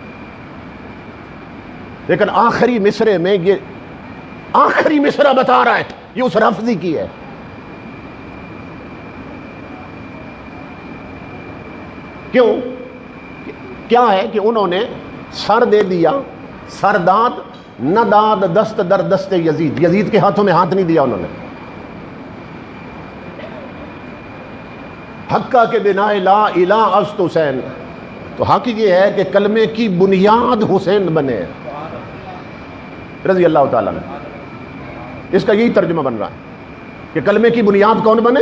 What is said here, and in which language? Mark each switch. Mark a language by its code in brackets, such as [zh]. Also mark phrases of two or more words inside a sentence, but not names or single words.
[ur] لیکن آخری مصرے میں یہ آخری مصرع بتا رہا ہے یہ اس رافضی کی ہے. کیوں؟ کیا ہے کہ انہوں نے سر دے دیا، [fa] سرداد نداد دست در دست یزید، [ur] یزید کے ہاتھوں میں ہاتھ نہیں دیا انہوں نے. [fa] حقہ کے بنا لا الہ است حسین، [ur] تو حق یہ ہے کہ کلمے کی بنیاد حسین بنے رضی اللہ تعالیٰ عنہ. اس کا یہی ترجمہ بن رہا ہے کہ کلمے کی بنیاد کون بنے؟